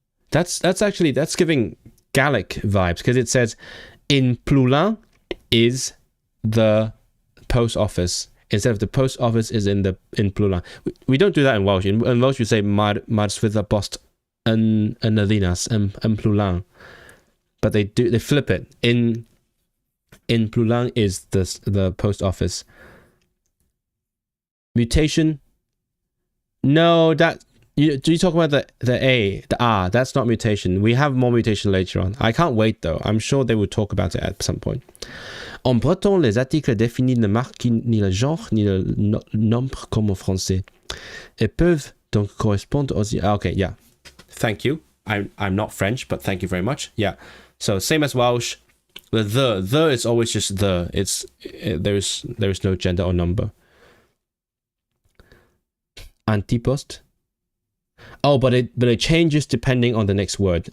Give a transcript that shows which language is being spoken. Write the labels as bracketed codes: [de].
[en] That's giving Gallic vibes because it says in plus lent is the post office. Instead of the post office is in plural. We don't do that in Welsh. In Welsh we say [cy] mar swyddfa bost yn y ddinas [en] yn plural. But they flip it. In plural is the post office. Mutation. No, do you talk about the R? That's not mutation. We have more mutation later on. I can't wait though. I'm sure they will talk about it at some point. [fr] En breton, les articles définis ne marquent ni le genre ni le nombre comme en français. Ils peuvent donc correspondre aux... [en] Okay, yeah. Thank you. I'm not French, but thank you very much. Yeah. So same as Welsh. The is always just the. There is no gender or number. Antipost. Oh, but it changes depending on the next word.